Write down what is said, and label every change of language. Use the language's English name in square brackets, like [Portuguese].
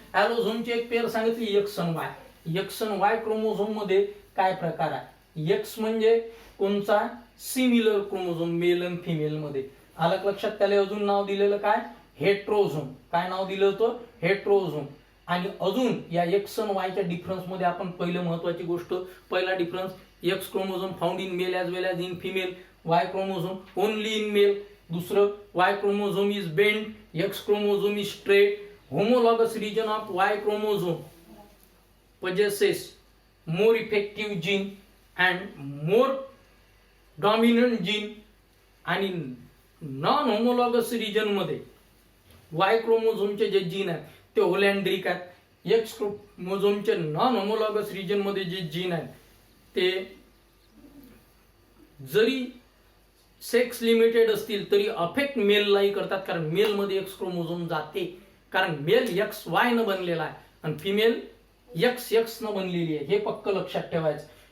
[Marathi] ॲलोझोमची एक पेअर सांगितली एक्स आणि वाय. एक्स आणि वाय क्रोमोझोम मध्ये काय प्रकार आहे? एक्स म्हणजे कोणचा? सिमिलर क्रोमोझोम, मेल आणि फिमेल मध्ये. आलं लक्षात? त्याला अजून नाव दिलेलं काय? हेट्रोझोम. काय नाव दिलं होतं? हेट्रोझोम. आणि अजून या एक्स आणि वायच्या डिफरन्स मध्ये आपण पहिलं महत्वाची गोष्ट, पहिला difference, [English] X chromosome found in male as well as in female, Y chromosome only in male. [Marathi] दुसरं [English] Y chromosome is bend, X chromosome is straight. Homologous region of Y chromosome possesses more effective gene and more dominant gene. [Marathi] आणि non homologous region मध्ये Y क्रोमोझोमचे जे gene आहेत ते होलॅन्ड्रिक आहेत. X क्रोमोझोमचे non homologous region मध्ये जे gene आहेत ते जरी सेक्स लिमिटेड असतील तरी अफेक्ट मेललाही करतात, कारण मेल मध्ये एक्स क्रोमोझोम जाते, कारण मेल एक्स वाय न बनलेला आहे आणि फिमेल एक्स एक्स न बनलेली आहे. हे पक्क लक्षात ठेवायचं.